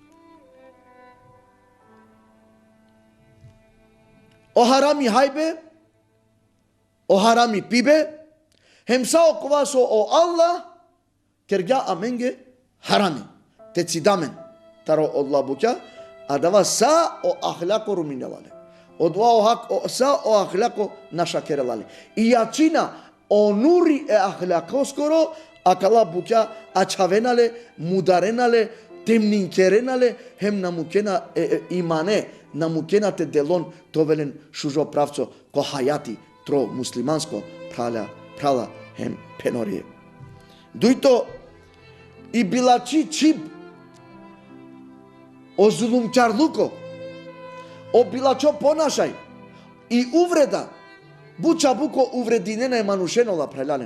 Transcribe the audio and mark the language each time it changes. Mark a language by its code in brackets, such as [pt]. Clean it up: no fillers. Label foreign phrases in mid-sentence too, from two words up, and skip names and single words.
[rom] O harami hajbe, o harami pibe, hemsao kovaso o Allah, kerga amenge harami, te cidamen, taro Allah bukja, a dava sa o ahlako ruminelale. Odva sa o ahlako naša kerelale. I jačina o nuri e ahlako skoro, a kala bukja a čavenale, mudarenale, темнинкеренале, хем намукена имане, намукена те делон товелен шужо правцо ко хајати тро муслиманско прала хем пенорие. Дуито и билачи чип о зулумчарлуко, о билачо понашај и увреда, бу чабуко уврединена е манушенола прелален.